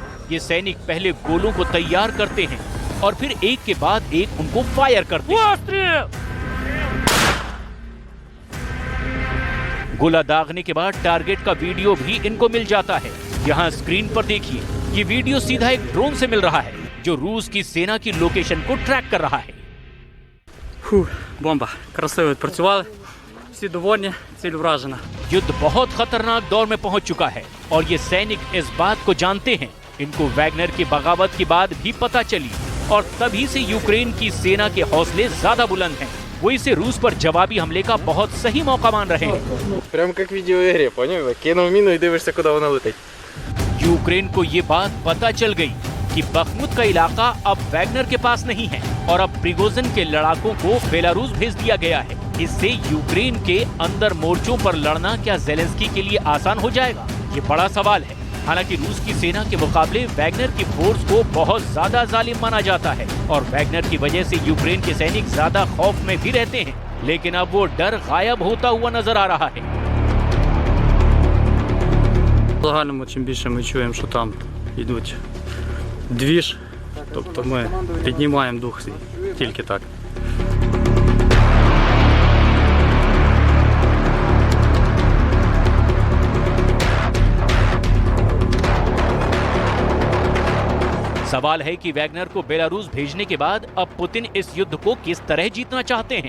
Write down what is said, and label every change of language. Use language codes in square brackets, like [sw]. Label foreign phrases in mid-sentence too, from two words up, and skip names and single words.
[hi] ये सैनिक पहले गोलों को तैयार करते हैं और फिर एक के बाद एक उनको फायर करते हैं। गोला दागने के बाद टारगेट का वीडियो भी इनको मिल जाता है। यहाँ स्क्रीन पर देखिए, ये वीडियो सीधा एक ड्रोन से मिल रहा है जो रूस की सेना की लोकेशन को ट्रैक कर रहा है। [uk] Бомба. Красиво відпрацювали. Всі довольні, ціль вражена. [hi] युद्ध बहुत खतरनाक दौर में पहुंच चुका है और ये सैनिक इस बात को जानते हैं। इनको वैगनर की बगावत की बात भी पता चली और तभी से यूक्रेन की सेना के हौसले ज्यादा बुलंद हैं। वो इसे रूस पर जवाबी हमले का बहुत सही मौका मान रहे हैं। [ru] Прямо как в видеоигре, понял? Кинул мину и [uk] дивишься, куда вона летить. [hi] यूक्रेन को ये बात पता चल गई कि बखमुत का इलाका अब वैगनर के पास नहीं है और अब प्रिगोजिन के लड़ाकों को बेलारूस भेज दिया गया है। इससे यूक्रेन के अंदर मोर्चों पर लड़ना क्या ज़ेलेंस्की के लिए आसान हो जाएगा, ये बड़ा सवाल है। हालांकि रूस की सेना के मुकाबले वैगनर की फोर्स को बहुत ज्यादा जालिम माना जाता है और वैगनर की वजह से यूक्रेन के सैनिक ज्यादा खौफ में भी रहते हैं, लेकिन अब वो डर गायब होता हुआ नजर आ रहा है। [uk] В загальному, чим більше ми чуємо, що там йдуть двіж, тобто ми піднімаємо дух свій, тільки так. [hi] सवाल है कि वैगनर को बेलारूस भेजने के बाद अब पुतिन इस युद्ध को किस तरह जीतना चाहते हैं।